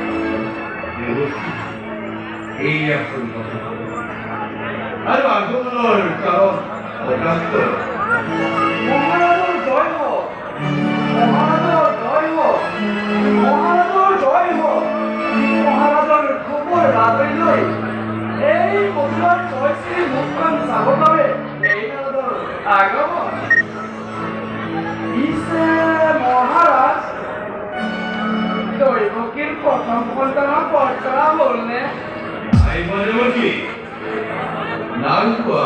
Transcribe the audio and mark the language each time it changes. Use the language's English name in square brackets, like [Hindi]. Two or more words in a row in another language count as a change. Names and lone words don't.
[Bangla] এই এখন কথা আর আগমনের কারণ অজ্ঞাত মহারাজের জয় হোক, মহারাজের জয় হোক, মহারাজের জয় হোক। [Assamese] মহারাজের খবর রাখই লৈ এই মথুরার জয়শ্রী মুখখন চাবৰ বাবে এই নাৰদৰ আগমন। পিছে মহাৰাজ দৈৱকীৰ প্ৰথম সন্তানৰ বৰ্তৰা হ'লনে? কি নাম কোৱা